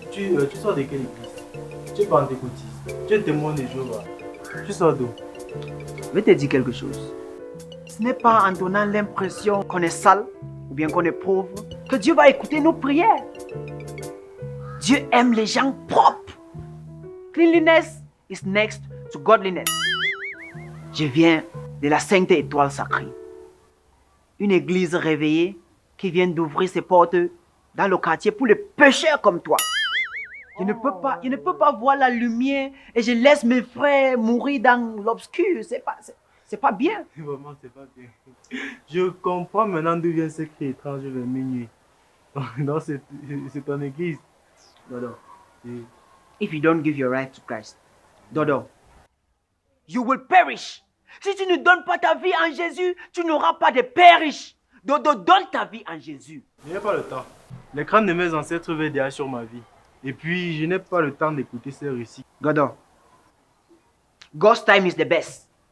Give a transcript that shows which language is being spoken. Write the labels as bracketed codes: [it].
[fr] Tu sors de quelle église? Tu es pentecôtiste, tu es témoin de Jéhovah. Tu sors d'où? Je vais te dire quelque chose. Ce n'est pas en donnant l'impression qu'on est sale ou bien qu'on est pauvre que Dieu va écouter nos prières. Dieu aime les gens propres. [en] Cleanliness is next to godliness. [fr] Je viens de la Sainte Étoile Sacrée. Une église réveillée qui vient d'ouvrir ses portes dans le quartier pour les pécheurs comme toi. Je ne peux pas voir la lumière et je laisse mes frères mourir dans l'obscur. C'est pas bien. Vraiment, c'est pas bien. Je comprends maintenant d'où vient ce cri étrange de minuit. Non, c'est ton église. Dodo, Et [en] if you don't give your right to Christ, Dodo, you will perish. [fr] Si tu ne donnes pas ta vie en Jésus, tu n'auras pas de père riche. Dodo, donne ta vie en Jésus. je n'ai pas le temps. Les crânes de mes ancêtres veillent déjà sur ma vie. Et puis, je n'ai pas le temps d'écouter ces récits. [en] Dodo, God's time is the best.